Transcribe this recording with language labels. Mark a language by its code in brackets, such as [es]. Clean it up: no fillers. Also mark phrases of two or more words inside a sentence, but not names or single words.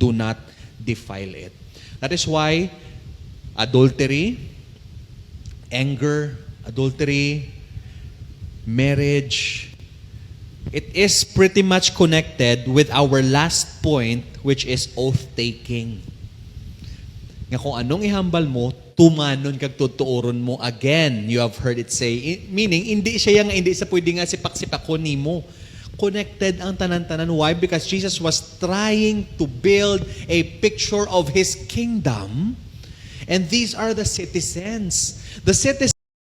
[en] Do not defile it. That is why adultery, anger, adultery, marriage, it is pretty much connected with our last point, which is oath-taking. [hil] Nga kung anong ihambal mo, tumanon kag tutuoron mo. [en] Again, you have heard it say, meaning, [hil] hindi sa pwede nga sipak-sipakon nimo. Connected ang tanan-tanan. [en] Why? Because Jesus was trying to build a picture of His kingdom. And these are the citizens. The citizens